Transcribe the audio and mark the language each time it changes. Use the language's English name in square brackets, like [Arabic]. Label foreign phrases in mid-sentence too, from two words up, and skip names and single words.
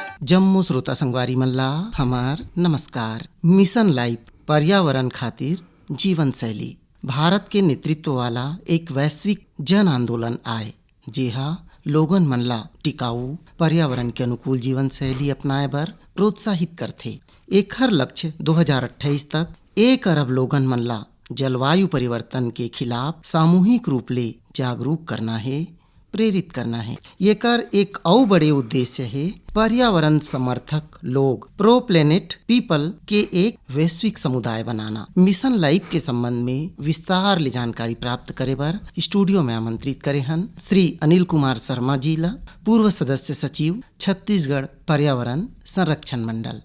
[Chhattisgarhi] जम्मू श्रोता संगवारी मल्ला हमार नमस्कार। मिशन लाइफ पर्यावरण खातिर जीवन शैली भारत के नेतृत्व वाला एक वैश्विक जन आंदोलन आए, जेहा लोगन मन ला टिकाऊ पर्यावरण के अनुकूल जीवन शैली अपनाए बर प्रोत्साहित करथे। एकर लक्ष्य 2028 तक 1 अरब लोगन मन ला जलवायु परिवर्तन के खिलाफ सामूहिक रूप ले जागरूक करना है, प्रेरित करना है। एकर एक और बड़े उद्देश्य है पर्यावरण समर्थक लोग [English] pro planet people [Chhattisgarhi] के एक वैश्विक समुदाय बनाना। मिशन लाइफ के संबंध में विस्तार ले जानकारी प्राप्त करे बर स्टूडियो में आमंत्रित करे हन श्री अनिल कुमार शर्मा जी ला, पूर्व सदस्य सचिव छत्तीसगढ़ पर्यावरण संरक्षण मंडल।